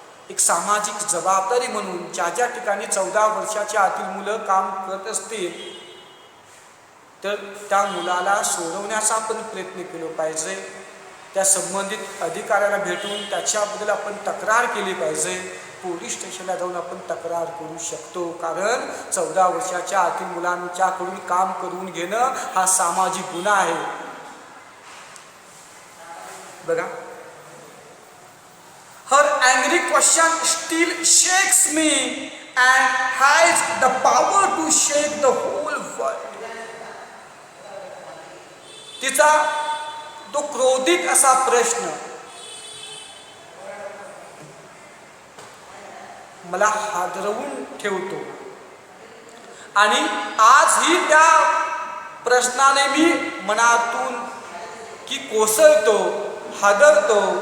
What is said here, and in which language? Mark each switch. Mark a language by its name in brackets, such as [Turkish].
[Marathi] एक सामाजिक जबाबदारी म्हणून ज्या ज्या ठिकाणी 14 वर्षाच्या आतील मुलं काम करत असतील तर त्या मुलाला सोडवण्याचा आपण प्रयत्न केला पाहिजे. त्या संबंधित अधिकाऱ्याला भेटून त्याच्याबद्दल आपण तक्रार केली पाहिजे. पोलीस स्टेशनला जाऊन आपण तक्रार करू शकतो, कारण 14 वर्षाच्या आतील मुलांच्याकडून काम करून घेणं हा सामाजिक गुन्हा आहे. बघा, [English] her angry question still shakes me and has the power to shake the whole world. [Marathi] तिचा तो क्रोधित असा प्रश्न मला हादरवून ठेवतो आणि आजही त्या प्रश्नाने मी मनातून की कोसळतो, हादरतो.